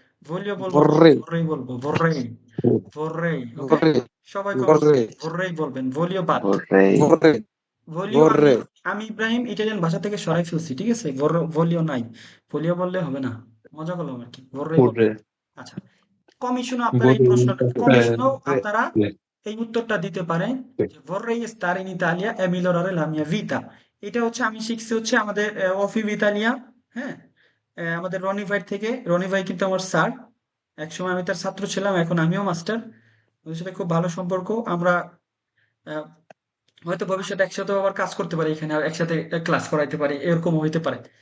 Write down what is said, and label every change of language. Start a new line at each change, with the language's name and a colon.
Bangla: ভলিও বলবো না,
Italian: vorrei,
Bangla: ভররেই বলবো, ভররেই, ভররেই, ওকে?
Italian: vorrei,
Bangla: সবাই কমেন্টস
Italian: vorrei,
Bangla: ভররেই বলবেন, ভলিও বাদ।
Italian: vorrei, vorrei, ভলিও vorrei.
Bangla: আমি ইব্রাহিম ইটালিয়ান ভাষা থেকে সরাই ফেলছি, ঠিক আছে? ভলিও নাই, ভলিও বললে হবে না, মজা করলাম আর কি, ভররেই বলবো।
Italian: vorrei,
Bangla: আচ্ছা, কমিশনও আপনারা এই উত্তরটা দিতে পারেন যে
Italian: vorrei stare in Italia e migliorare la mia vita।
Bangla: এটা হচ্ছে আমি শিখছি হচ্ছে আমাদের অফিভ ইতালিয়া, হ্যাঁ, আমাদের রনি ভাই থেকে। রনি ভাই কিন্তু আমার স্যার, একসময় আমি তার ছাত্র ছিলাম, এখন আমিও মাস্টার, ওদের সাথে খুব ভালো সম্পর্ক। আমরা আহ, হয়তো ভবিষ্যতে একসাথে আবার কাজ করতে পারি, এখানে আর একসাথে ক্লাস করাইতে পারি, এরকম হইতে পারে।